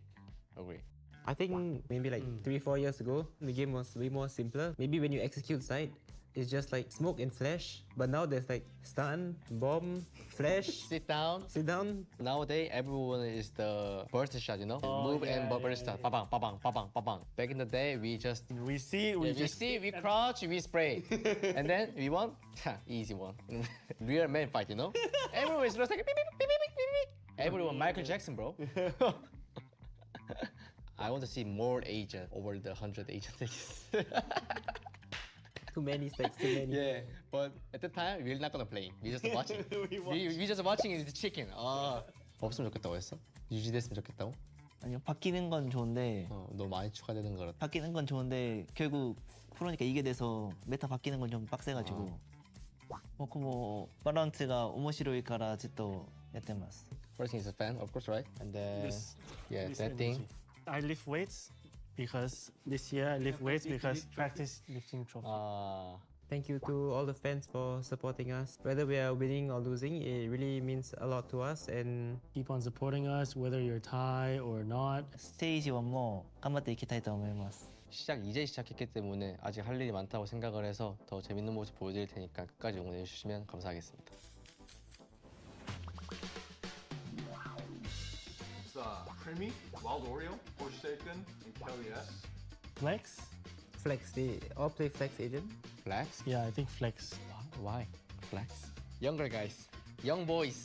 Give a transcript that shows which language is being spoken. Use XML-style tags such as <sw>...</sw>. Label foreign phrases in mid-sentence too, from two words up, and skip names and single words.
<en>I think maybe like 3-4 years ago, the game was way more simpler. Maybe when you execute side, it's just like smoke and flash. But now there's like stun, bomb, flash, sit down. Nowadays, everyone is the burst shot, you know? Move and burst shot. Ba-bang, ba-bang, ba-bang, ba-bang. Back in the day, we see, we crouch, we spray. And then we won, easy one. Real man fight, you know? Everyone is just like, beep, beep, beep, beep, beep, beep. Everyone, Michael Jackson, bro. I want to see more agent over the 100 agents. Too many stacks, too many. Yeah, but at the time we're not gonna play. We just watching. we just watching is chicken.</en> <ko>없으면 좋겠다고 했어? 유지됐으면 좋겠다고? 아니요, 바뀌는 건 좋은데 너무 많이 추가되는 거라. 바뀌는 건 좋은데 결국 프로니까 이게 돼서 메타 바뀌는 건 좀 빡세가지고 바란스가</ko> <ja>面白いからずっとやってます。</ja> <en>First thing is a fan, of course, right? And then that thing. I lift weights because this year I lift weights because practice lifting trophy. Thank you to all the fans for supporting us. Whether we are winning or losing, it really means a lot to us. And keep on supporting us, whether you're Thai or not.</en> <ja>스테이지 1 も頑張っていきたいと思います。</ja> <ko>이제 시작했기 때문에 아직 할 일이 많다고 생각을 해서 더 재밌는 모습 보여드릴 테니까 끝까지 응원해 주시면 감사하겠습니다.</ko> <en>Creamy, Wild Oreo, Forsaken, and Kelly S. Flex? Flex, they all play Flex agent. Flex? Yeah, I think Flex. Why? Flex? Younger guys, young boys.</en>